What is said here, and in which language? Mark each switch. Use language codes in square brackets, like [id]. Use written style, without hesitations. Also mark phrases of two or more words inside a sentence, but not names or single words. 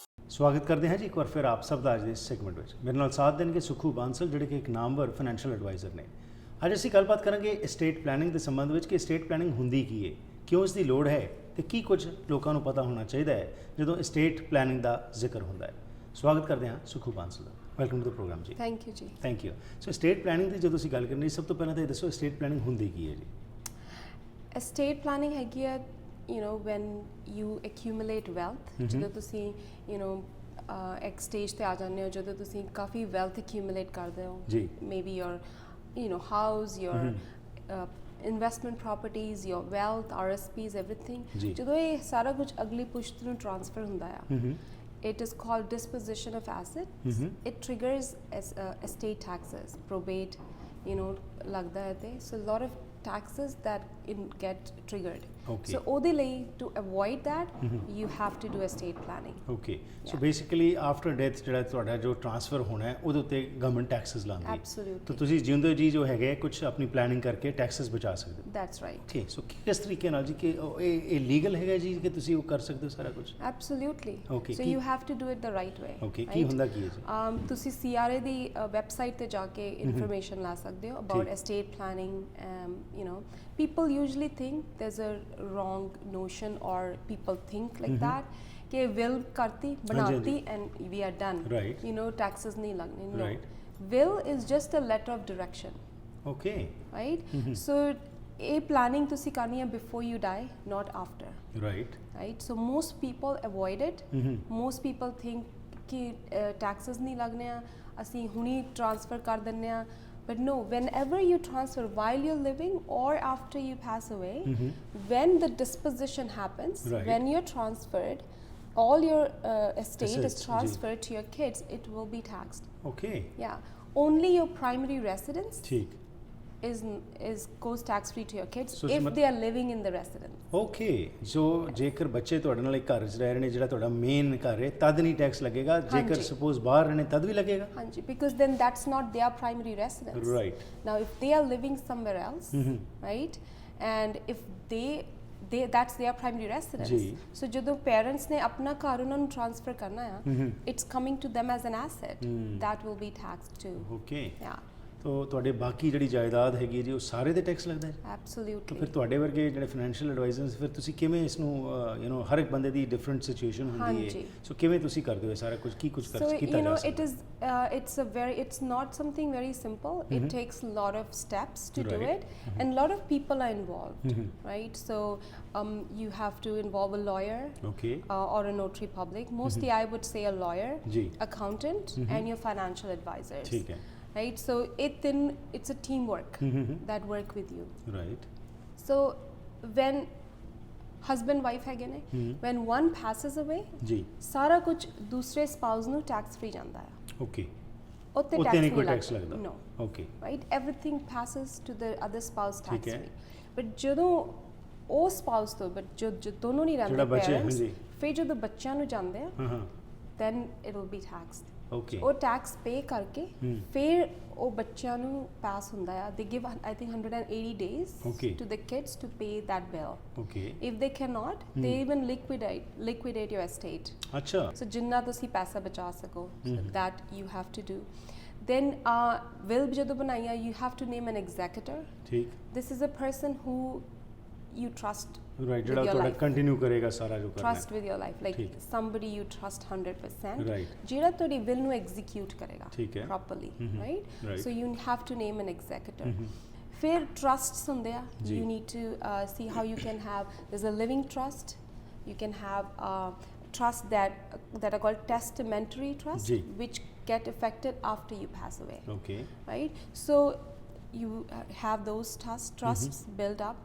[hi] स्वागत करते हैं जी एक बार फिर आप सब [pa] ਦਾ ਅੱਜ ਦੇ ਸੈਗਮੈਂਟ ਵਿੱਚ ਮੇਰੇ ਨਾਲ ਸਾਥ ਦੇਣਗੇ ਸੁਖੂ ਬਾਂਸਲ ਜਿਹੜੇ ਕਿ ਇੱਕ ਨਾਮਵਰ [en] financial advisor [pa] ਨੇ। ਅੱਜ ਅਸੀਂ ਗੱਲਬਾਤ ਕਰਾਂਗੇ [en] estate planning [pa] ਦੇ ਸੰਬੰਧ ਵਿੱਚ ਕਿ [en] estate planning [pa] ਹੁੰਦੀ ਕੀ ਹੈ, ਕਿਉਂ ਇਸ ਦੀ ਲੋੜ ਹੈ ਤੇ ਕੀ ਕੁਝ ਲੋਕਾਂ ਨੂੰ ਪਤਾ ਹੋਣਾ ਚਾਹੀਦਾ ਹੈ ਜਦੋਂ [en] estate planning [pa] ਦਾ ਜ਼ਿਕਰ ਹੁੰਦਾ ਹੈ। ਸਵਾਗਤ ਕਰਦੇ ਹਾਂ ਸੁਖੂ ਬਾਂਸਲ ਦਾ। [en] welcome to the program [pa] ਜੀ। [en] thank you ਜੀ। thank you. [pa] ਸੋ [en] estate planning [pa] ਦੀ ਜਦੋਂ ਅਸੀਂ ਗੱਲ ਕਰਨੀ ਸਭ ਤੋਂ ਪਹਿਲਾਂ ਤਾਂ ਇਹ ਦੱਸੋ [en] estate planning [pa] ਹੁੰਦੀ ਕੀ ਹੈ ਜੀ। [en] estate planning [pa] ਹੈਗੀ ਆ [en] when you accumulate wealth, [pa] ਜਦੋਂ ਤੁਸੀਂ ਇੱਕ ਸਟੇਜ ਤੇ ਆ ਜਾਂਦੇ ਹੋ ਜਦੋਂ ਤੁਸੀਂ ਕਾਫੀ [en] wealth accumulate [pa] ਕਰਦੇ ਹੋ ਜੀ, [en] maybe your house, your investment properties, your wealth, RSPs, everything, [pa] ਜਦੋਂ ਇਹ ਸਾਰਾ ਕੁਝ ਅਗਲੀ ਪੁਸ਼ਤ ਨੂੰ ਟ੍ਰਾਂਸਫਰ ਹੁੰਦਾ ਆ, [en] it is called disposition of assets. It triggers estate taxes, probate, [pa] ਲੱਗਦਾ ਹੈ ਤੇ [en] so a lot of taxes that get triggered. Okay. So [pa] ਉਹਦੇ ਲਈ [en] to avoid that you have to do estate planning. Okay. So basically after death [pa] ਜਿਹੜਾ ਤੁਹਾਡਾ ਜੋ ਟ੍ਰਾਂਸਫਰ ਹੋਣਾ ਹੈ ਉਹਦੇ ਉੱਤੇ [en] government taxes [pa] ਲਾਉਂਦੀ ਹੈ। [en] Absolutely. [pa] ਤਾਂ ਤੁਸੀਂ ਜਿਉਂਦੇ ਜੀ ਜੋ ਹੈਗੇ ਕੁਝ ਆਪਣੀ ਪਲੈਨਿੰਗ ਕਰਕੇ ਟੈਕਸਸ ਬਚਾ ਸਕਦੇ ਹੋ। [en] That's right. Okay. [pa] So ਕਿਸ ਤਰੀਕੇ ਨਾਲ ਜੀ ਕਿ ਇਹ ਲੀਗਲ ਹੈਗਾ ਜੀ ਕਿ ਤੁਸੀਂ ਉਹ ਕਰ ਸਕਦੇ ਹੋ ਸਾਰਾ ਕੁਝ? [en] Absolutely. Okay. So you have to do it the right way. [pa] Okay. ਕੀ ਹੁੰਦਾ ਕੀ ਹੈ ਜੀ? ਤੁਸੀਂ CRA ਦੀ ਵੈਬਸਾਈਟ ਤੇ ਜਾ ਕੇ ਇਨਫੋਰਮੇਸ਼ਨ ਲਾ ਸਕਦੇ ਹੋ [en] about estate planning. People usually think there's a wrong notion or people think like that [pa] ਕਿ will ਕਰਤੀ ਬਣਾਤੀ [en] and we are done. Right. [pa] Taxes ਨਹੀਂ ਲੱਗਣੇ. [en] No. Right. Will is just a letter of direction. Okay. Right. So a planning [pa] ਤੁਸੀਂ ਕਰਨੀ ਹੈ [en] before you die, not after. Right. Right. So most people avoid it. Most people think [pa] ਕਿ taxes ਨਹੀਂ ਲੱਗਣੇ ਹੈਂ, ਅਸੀਂ ਹੁਣੀ transfer ਕਰ ਦੇਣੇ ਹੈਂ. [en] But no, whenever you transfer while you're living or after you pass away, when the disposition happens, when you're transferred, all your estate is transferred to your kids, it will be taxed. Okay. Yeah. Only your primary residence [pa] ठीक [en] is goes tax free to your kids so if they are living in the residence. Okay. [pa] So ਜੇਕਰ ਬੱਚੇ ਤੁਹਾਡੇ ਨਾਲ ਇੱਕ ਘਰ 'ਚ ਰਹਿ ਰਹੇ ਨੇ ਜਿਹੜਾ ਤੁਹਾਡਾ ਮੇਨ ਘਰ ਹੈ ਤਦ ਨਹੀਂ ਟੈਕਸ ਲੱਗੇਗਾ, ਜੇਕਰ ਸਪੋਜ਼ ਬਾਹਰ ਰਹਿਣੇ ਤਦ ਵੀ ਲੱਗੇਗਾ? ਹਾਂਜੀ, [en] because then that's not their primary residence. Right. Now if they are living somewhere else, right, and if they that's their primary residence. [pa] So ਜਦੋਂ parents ਨੇ ਆਪਣਾ ਘਰ ਉਹਨਾਂ ਨੂੰ transfer ਕਰਨਾ ਆ, [en] it's coming to them as an asset. That will be taxed too. Okay. Yeah. [pa] ਤੋ ਤੁਹਾਡੇ ਬਾਕੀ ਜਿਹੜੀ ਜਾਇਦਾਦ ਹੈਗੀ ਹੈ ਜੀ ਉਹ ਸਾਰੇ ਤੇ ਟੈਕਸ ਲੱਗਦਾ ਹੈ? [en] Absolutely. [pa] ਫਿਰ ਤੁਹਾਡੇ ਵਰਗੇ ਜਿਹੜੇ [en] financial advisors [pa] ਫਿਰ ਤੁਸੀਂ ਕਿਵੇਂ ਇਸ ਨੂੰ ਹਰ ਇੱਕ ਬੰਦੇ ਦੀ [en] different situation [pa] ਹੁੰਦੀ ਹੈ, ਸੋ ਕਿਵੇਂ ਤੁਸੀਂ ਕਰਦੇ ਹੋ ਸਾਰਾ ਕੁਝ, ਕੀ ਕੁਝ ਕੀਤਾ ਜਾ ਸਕਦਾ? [en] it's not something very simple. It takes a lot of steps to do it, and a lot of people are involved, right? So you have to involve a lawyer, okay, or a notary public. Mostly I would say a lawyer, accountant, and your financial advisors. [hi] ठीक है. [en] Right, so it's a teamwork that work with you. Right. So when husband wife [pa] ਹੈ ਨੇ, [en] when one passes away, [pa] ਸਾਰਾ ਕੁਛ ਦੂਸਰੇ spouse ਨੂੰ [en] tax free [pa] ਜਾਂਦਾ ਹੈ. Okay. ਉੱਤੇ ਨਹੀਂ ਕੋਈ tax ਲੱਗਦਾ? [en] No. Okay. Right, everything passes to the other spouse tax free. [pa] But ਜਦੋਂ ਉਹ spouse ਤੋਂ ਜੋ ਦੋਨੋਂ ਨਹੀਂ ਰਹਿੰਦੇ parents, ਫਿਰ ਜਦੋਂ ਬੱਚਿਆਂ ਨੂੰ ਜਾਂਦੇ ਆ, [en] then it will be taxed. Okay. [pa] ਉਹ [en] tax pay [pa] ਕਰਕੇ ਫਿਰ ਉਹ ਬੱਚਿਆਂ ਨੂੰ ਪਾਸ ਹੁੰਦਾ ਆ. [en] they give I think 180 days to the kids to pay that bill. Okay. If they cannot, they even liquidate your estate. [pa] ਅੱਛਾ. so ਜਿੰਨਾ ਤੁਸੀਂ ਪੈਸਾ ਬਚਾ ਸਕੋ, [en] that you have to do. [pa] then will ਜਦੋਂ ਬਣਾਇਆ, [en] you have to name an executor. ਠੀਕ. this is a person who you trust. Right, [pa] ਜਿਹੜਾ ਤੁਹਾਡਾ ਕੰਟੀਨਿਊ ਕਰੇਗਾ ਸਾਰਾ ਜੋ ਕਰਨਾ ਹੈ. [en] Trust with your life, like somebody you trust 100%. Right. [pa] ਜਿਹੜਾ ਤੁਹਾਡੀ will ਨੂੰ execute ਕਰੇਗਾ properly, right? [en] So you have to name an executor. [pa] ਫਿਰ trusts ਹੁੰਦੇ ਆ. [en] You need to see how you can have. There's a living trust. You can have trusts that are called testamentary trust, which get effected after you pass away. Okay. Right. So you have those trusts built up.